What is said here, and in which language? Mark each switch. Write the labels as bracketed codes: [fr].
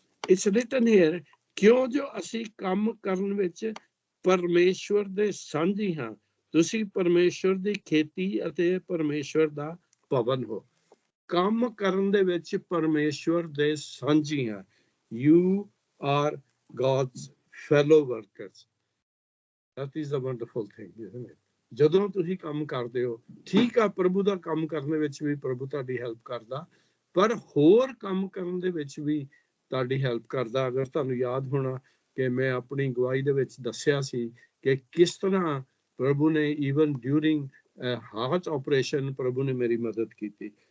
[en] it's written here, [pa] ਕਿਉਂ ਜੋ ਅਸੀਂ ਕੰਮ ਕਰਨ ਵਿੱਚ ਪਰਮੇਸ਼ਵਰ ਦੇ ਸਾਂਝੀ ਹਾਂ, ਤੁਸੀਂ ਪਰਮੇਸ਼ਵਰ ਦੀ ਖੇਤੀ ਅਤੇ ਪਰਮੇਸ਼ਵਰ ਦਾ ਭਵਨ ਹੋ। ਕੰਮ ਕਰਨ ਦੇ ਵਿੱਚ ਪਰਮੇਸ਼ਵਰ ਦੇ ਸਾਂਝੀ ਹਾਂ। [en] You are God's fellow workers। That is a wonderful thing, isn't it? [pa] ਜਦੋਂ ਤੁਸੀਂ ਕੰਮ ਕਰਦੇ ਹੋ, ਠੀਕ ਆ, ਪ੍ਰਭੂ ਦਾ ਕੰਮ ਕਰਨ ਦੇ ਵਿੱਚ ਵੀ ਪ੍ਰਭੂ ਤੁਹਾਡੀ ਹੈਲਪ ਕਰਦਾ, ਪਰ ਹੋਰ ਕੰਮ ਕਰਨ ਦੇ ਵਿੱਚ ਵੀ ਤੁਹਾਡੀ ਹੈਲਪ ਕਰਦਾ। ਅਗਰ ਤੁਹਾਨੂੰ ਯਾਦ ਹੋਣਾ ਕਿ ਮੈਂ ਆਪਣੀ ਗਵਾਹੀ ਦੇ ਵਿੱਚ ਦੱਸਿਆ ਸੀ ਕਿ ਕਿਸ ਤਰ੍ਹਾਂ ਪ੍ਰਭੂ ਨੇ [en] even during heart operation [pa] ਪ੍ਰਭੂ ਨੇ ਮੇਰੀ ਮਦਦ ਕੀਤੀ।